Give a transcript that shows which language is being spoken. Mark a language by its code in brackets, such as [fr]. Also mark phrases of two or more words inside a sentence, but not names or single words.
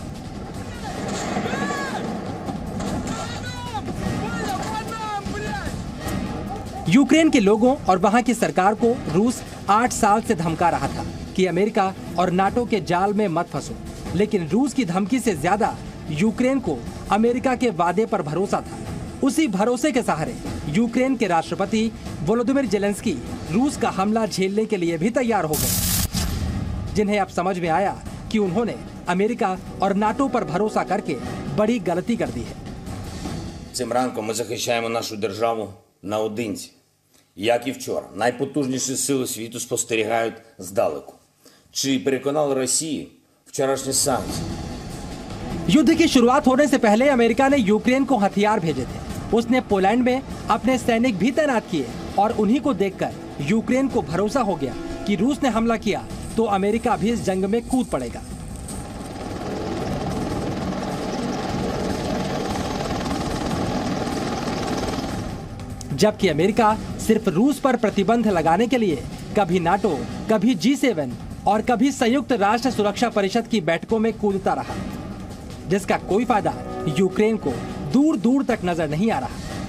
[hi] यूक्रेन के लोगों और वहां की सरकार को रूस 8 साल से धमका रहा था कि अमेरिका और नाटो के जाल में मत फंसो, लेकिन रूस की धमकी से ज्यादा यूक्रेन को अमेरिका के वादे पर भरोसा था। उसी भरोसे के सहारे यूक्रेन के राष्ट्रपति वोलोदिमीर जेलेंस्की रूस का हमला झेलने के लिए भी तैयार हो गए। जिन्हें अब समझ में आया कि उन्होंने अमेरिका और नाटो पर भरोसा करके बड़ी गलती कर दी है। [uk] Цим ранком ми захищаємо нашу державу наодинці. Як і вчора, найпотужніші сили світу спостерігають здалеку. Чи переконали Росію вчорашні санкції? [hi] युद्ध की शुरुआत होने से पहले अमेरिका ने यूक्रेन को हथियार भेजे थे। उसने पोलैंड में अपने सैनिक भी तैनात किए और उन्हीं को देखकर यूक्रेन को भरोसा हो गया कि रूस ने हमला किया तो अमेरिका भी इस जंग में कूद पड़ेगा। जबकि अमेरिका सिर्फ रूस पर प्रतिबंध लगाने के लिए कभी नाटो, कभी G7 और कभी संयुक्त राष्ट्र सुरक्षा परिषद की बैठकों में कूदता रहा, जिसका कोई फायदा यूक्रेन को दूर दूर तक नजर नहीं आ रहा।